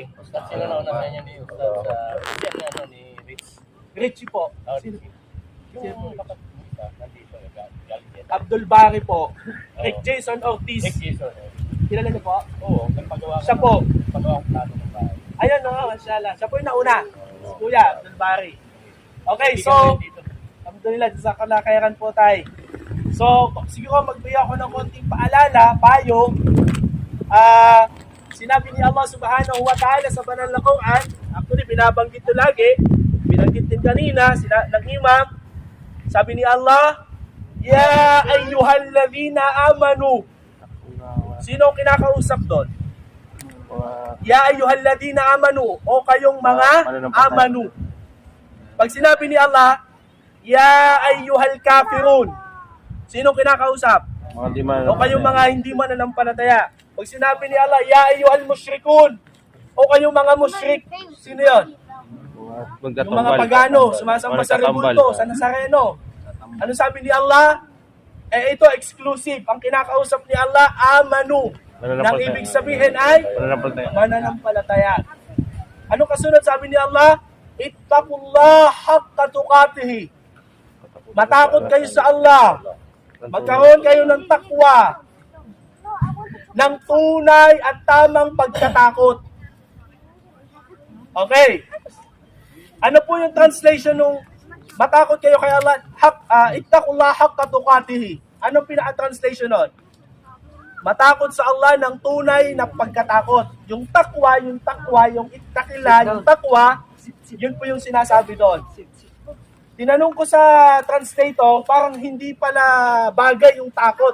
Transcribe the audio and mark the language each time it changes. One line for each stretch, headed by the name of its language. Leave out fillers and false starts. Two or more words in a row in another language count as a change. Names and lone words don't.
Filipino: Ustaz, sino na unahan niya ni Ustaz ni Rich? Richie po. Yung nandito, galing yan. Abdul Bari po. Rick Jason Ortiz. Rick Jason. Kilala niyo po? Oo, nagpagawa Siya po. Pagawa ng plano ng bahay. Ayun,
Arabic: ما شاء الله.
Filipino: Siya po yung nauna. Si Kuya, Abdul Bari. Okay, so,
Arabic: الحمد لله,
Filipino: sa kalakayaran po tayo. So, siguro magbigay ako ng konting paalala, payo. Sinabi ni Allah
Arabic: سبحانه وتعالى
Filipino: sa banal na Quran, actually binabanggit ito lagi, binanggit din natin kanina, ng imam, sabi ni Allah,
Arabic: يا أيها الذين آمنوا.
Filipino: Sino ang kinakausap doon?
Arabic: يا أيها الذين آمنوا.
Filipino: O kayong mga amanu. Pag sinabi ni Allah,
Arabic: يا أيها الكافرون.
Filipino: Sino ang kinakausap? Mga di man. O kayong mga hindi mananampalataya. Pag sinabi ni Allah,
Arabic: يا أيها المشركون.
Filipino: O kayong mga musyrik. Sino yon? Yung mga pagano, sumasamba sa rebulto, sa Nazareno. Ano sabi ni Allah? Ito exclusive. Ang kinakausap ni Allah, amanu. Nang ibig sabihin ay mananampalataya. Ano kasunod sabi ni Allah?
Arabic: اتقوا الله حق تقاته.
Filipino: Matakot kayo sa Allah. Magkaroon kayo ng takwa. Ng tunay at tamang pagkatakot. Okay. Ano po yung translation nung matakot kayo kay Allah?
Arabic: اتقوا الله حق تقاته.
Filipino: Anong pinaka-translation nun? Matakot sa Allah ng tunay na pagkatakot. Yung takwa, yung ittaqillah, yung takwa, yun po yung sinasabi doon. Tinanong ko sa translator, parang hindi pala bagay yung takot.